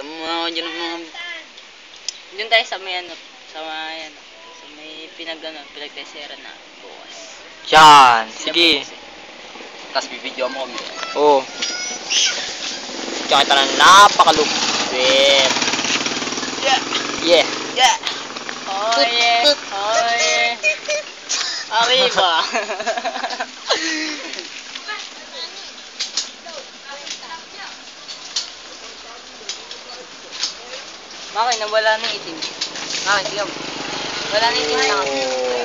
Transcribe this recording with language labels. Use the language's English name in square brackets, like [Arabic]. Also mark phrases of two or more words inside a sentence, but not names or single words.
[Filipino] Pakita mo muna ako dyan ng mga... Doon tayo sa may ano, sa may pinagtesera na bukas. Yan, sige. Tapos bibidyo mo kami. Oo. Tsaka kita ng napakalupit. [English] Yeah! Yeah. Yeah! Oh yeah, oh yeah. Arriba. [Filipino] Bakit nawala na yung itim? Bakit? Tigam. Wala na yung itim na. Oh.